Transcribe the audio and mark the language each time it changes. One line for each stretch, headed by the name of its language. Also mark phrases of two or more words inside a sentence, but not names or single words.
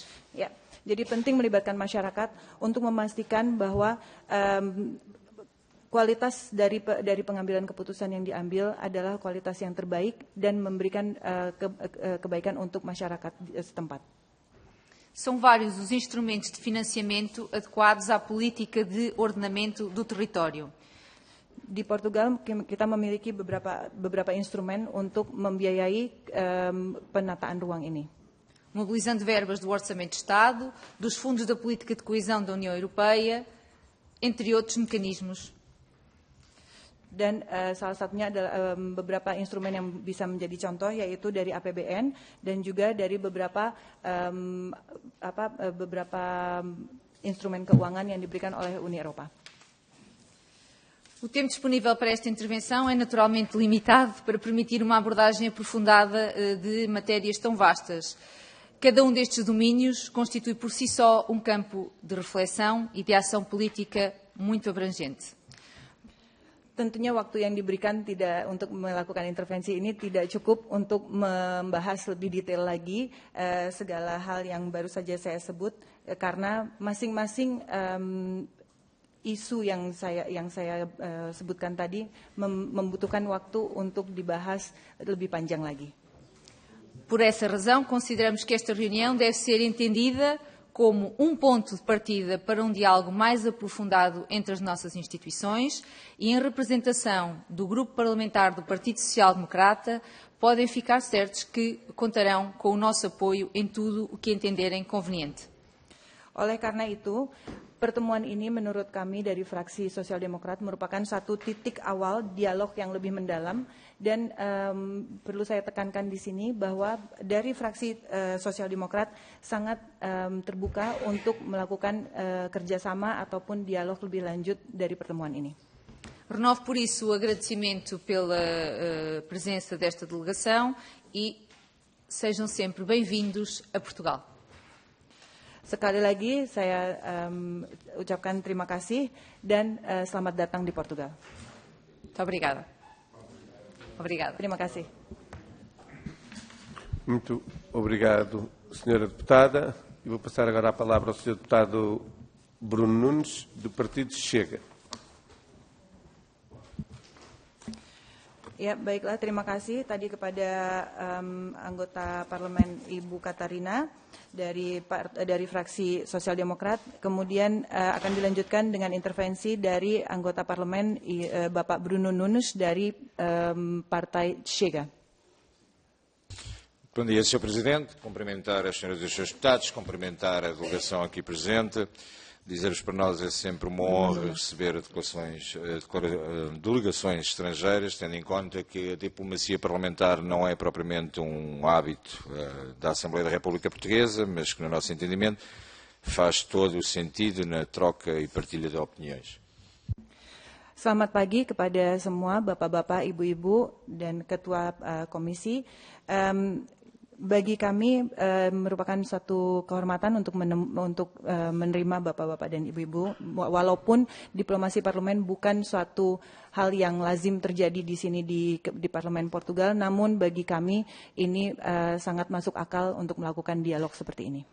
Indonesian: Ya, jadi penting melibatkan masyarakat untuk memastikan bahwa kualitas dari pengambilan keputusan yang diambil adalah kualitas yang terbaik dan memberikan kebaikan untuk masyarakat setempat.
Portuguese: São vários os instrumentos de financiamento adequados à política de ordenamento do território.
Indonesian: Di Portugal kita memiliki beberapa instrumen untuk membiayai penataan ruang ini.
Portuguese: Mobilizando verbas do Orçamento de Estado, dos fundos da Política de Coesão da União Europeia, entre outros mecanismos.
Indonesian: Dan salah satunya adalah beberapa instrumen yang bisa menjadi contoh, yaitu dari APBN dan juga dari beberapa instrumen keuangan yang diberikan oleh Uni Eropa.
Portuguese: O tempo disponível para esta intervenção é naturalmente limitado para permitir uma abordagem aprofundada de matérias tão vastas. Cada um destes domínios constitui por si só um campo de reflexão e de ação política muito abrangente.
Indonesian: Tentunya waktu yang diberikan untuk melakukan intervensi ini tidak cukup untuk membahas lebih detail lagi segala hal yang baru saja saya sebut, karena masing-masing isu yang saya sebutkan tadi membutuhkan waktu untuk dibahas lebih panjang lagi.
Portuguese: Por essa razão, consideramos que esta reunião deve ser entendida como um ponto de partida para um diálogo mais aprofundado entre as nossas instituições e, em representação do Grupo Parlamentar do Partido Social Democrata, podem ficar certos que contarão com o nosso apoio em tudo o que entenderem conveniente.
Indonesian: Oleh karena itu, pertemuan ini menurut kami dari fraksi Sosial Demokrat merupakan satu titik awal dialog yang lebih mendalam, dan perlu saya tekankan di sini bahwa dari fraksi Sosial Demokrat sangat terbuka untuk melakukan kerjasama ataupun dialog lebih lanjut dari pertemuan ini.
Portuguese: Renovo por isso o agradecimento pela presença desta delegação e sejam sempre bem-vindos a Portugal.
Indonesian: Sekali lagi saya ucapkan terima kasih dan selamat datang di Portugal.
Portuguese: Muito obrigada. Obrigada.
Indonesian: Terima kasih.
Portuguese: Muito obrigado, Sra. Deputada. E vou passar agora a palavra ao Sr. Deputado Bruno Nunes, do Partido Chega.
Indonesian: Ya, baiklah, terima kasih tadi kepada anggota parlemen Ibu Katarina dari fraksi Sosial Demokrat. Kemudian akan dilanjutkan dengan intervensi dari anggota parlemen Bapak Bruno Nunes dari Partai Chega.
Portuguese: Bom dia, Sr. Presidente. Cumprimentar as senhoras e os senhores deputados, cumprimentar a delegação aqui presente. Dizer-vos para nós é sempre uma honra receber delegações estrangeiras, tendo em conta que a diplomacia parlamentar não é propriamente um hábito da Assembleia da República Portuguesa, mas que, no nosso entendimento, faz todo o sentido na troca e partilha de opiniões.
Indonesian: Selamat pagi kepada semua Bapak-Bapak, Ibu-Ibu, dan Ketua Komisi. Bagi kami merupakan suatu kehormatan untuk menerima Bapak-Bapak dan Ibu-Ibu, walaupun diplomasi parlemen bukan suatu hal yang lazim terjadi di sini di parlemen Portugal, namun bagi kami ini sangat masuk akal untuk melakukan dialog seperti ini.